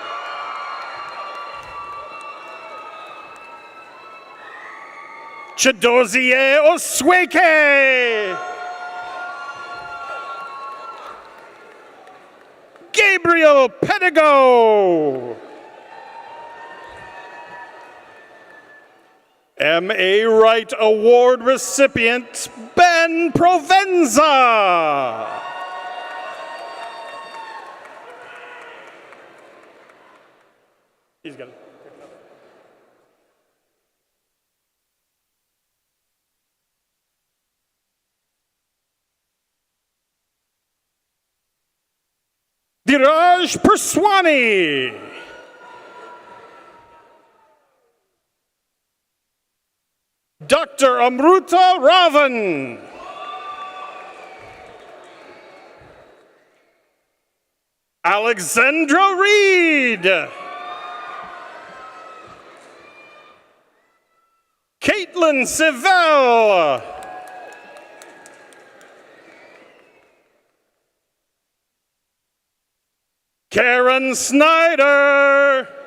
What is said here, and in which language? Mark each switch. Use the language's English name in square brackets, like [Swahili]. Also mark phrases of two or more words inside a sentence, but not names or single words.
[English] Chidozie Osweke. Gabriel Pedigo. M.A. Wright Award recipient Ben Provenza. He's got it. Diraj Perswani. Dr. Amruta Ravan. Alexandra Reed. Caitlin Sivell. Karen Snyder.